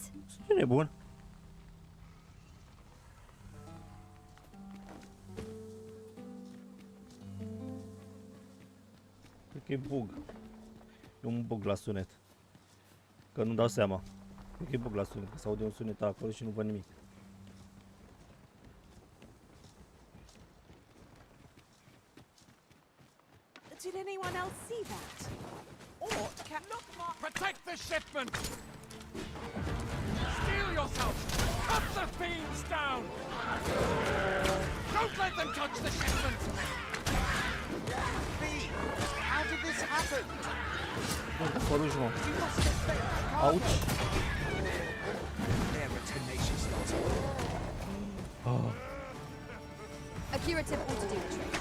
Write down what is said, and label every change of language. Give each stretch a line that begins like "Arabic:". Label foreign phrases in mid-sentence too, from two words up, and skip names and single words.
Romanian: Cine e bun? Cred că e bug. E un bug la sunet. Că nu dau seama. Cred că e bug la sunet, că s-aude un sunet acolo și nu văd nimic.
English: Did anyone else see that? Or can Protect the shipment! Steel yourself! Cut the beams down! Don't let them touch the shipment! Bee, how did this happen?
Romanian: Păruși, mă. Auci.
English: They're a tenacious lot. A curative ought to do the trick.